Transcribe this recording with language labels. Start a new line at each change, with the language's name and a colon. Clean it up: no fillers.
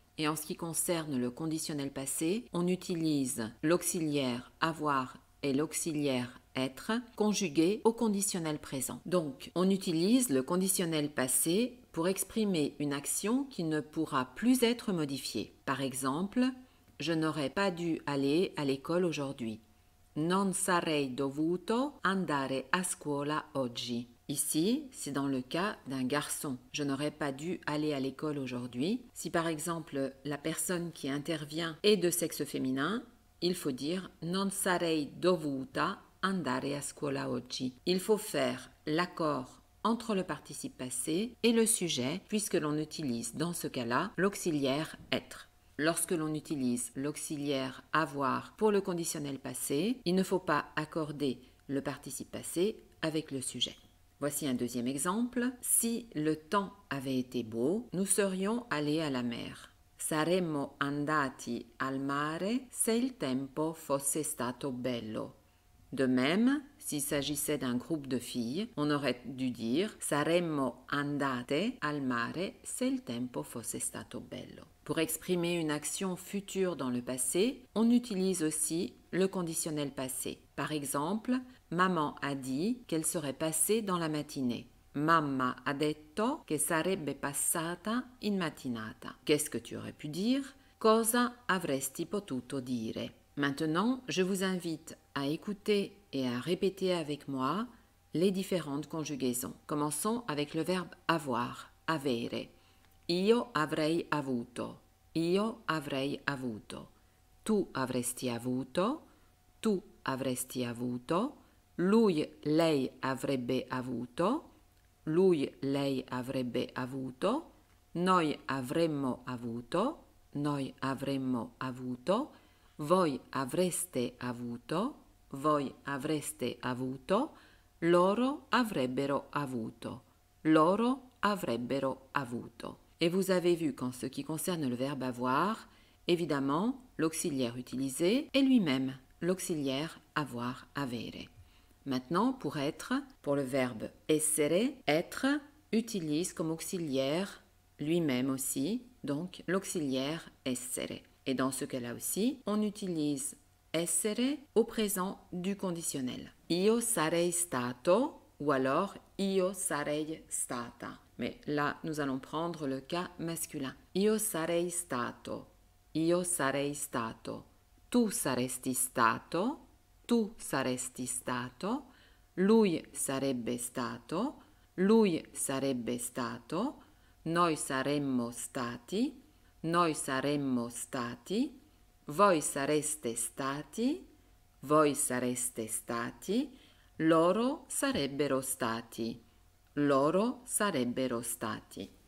French: Et en ce qui concerne le conditionnel passé, on utilise l'auxiliaire avoir et l'auxiliaire être conjugués au conditionnel présent. Donc, on utilise le conditionnel passé pour exprimer une action qui ne pourra plus être modifiée. Par exemple, je n'aurais pas dû aller à l'école aujourd'hui.
Italian: Non sarei dovuto andare a scuola oggi.
French: Ici, c'est dans le cas d'un garçon. Je n'aurais pas dû aller à l'école aujourd'hui. Si par exemple la personne qui intervient est de sexe féminin, il faut dire
Italian: non sarei dovuta andare a scuola oggi.
French: Il faut faire l'accord entre le participe passé et le sujet, puisque l'on utilise dans ce cas-là l'auxiliaire être. Lorsque l'on utilise l'auxiliaire avoir pour le conditionnel passé, il ne faut pas accorder le participe passé avec le sujet. Voici un deuxième exemple. Si le temps avait été beau, nous serions allés à la mer.
Italian: Saremmo andati al mare se il tempo fosse stato bello.
French: De même, s'il s'agissait d'un groupe de filles, on aurait dû dire
Italian: saremmo andate al mare se il tempo fosse stato bello.
French: Pour exprimer une action future dans le passé, on utilise aussi le conditionnel passé. Par exemple, maman a dit qu'elle serait passée dans la matinée.
Italian: Mamma ha detto che sarebbe passata in mattinata.
French: Qu'est-ce que tu aurais pu dire?
Italian: Cosa avresti potuto dire?
French: Maintenant, je vous invite à écouter et à répéter avec moi les différentes conjugaisons. Commençons avec le verbe avoir, avere.
Italian: Io avrei avuto, io avrei avuto. Tu avresti avuto, tu avresti avuto. Lui, lei avrebbe avuto, lui, lei avrebbe avuto. Noi avremmo avuto, noi avremmo avuto. Voi avreste avuto, voi avreste avuto, loro avrebbero avuto, loro avrebbero avuto.
French: Et vous avez vu qu'en ce qui concerne le verbe avoir, évidemment, l'auxiliaire utilisé est lui-même l'auxiliaire avoir, avere. Maintenant, pour être, pour le verbe essere, être utilise comme auxiliaire lui-même aussi, donc l'auxiliaire essere. Et dans ce cas-là aussi, on utilise essere au présent du conditionnel.
Italian: Io sarei stato
French: ou alors
Italian: io sarei stata.
French: Mais là, nous allons prendre le cas masculin.
Italian: Io sarei stato, io sarei stato. Tu saresti stato, tu saresti stato. Lui sarebbe stato, lui sarebbe stato. Noi saremmo stati, noi saremmo stati, voi sareste stati, voi sareste stati, loro sarebbero stati, loro sarebbero stati.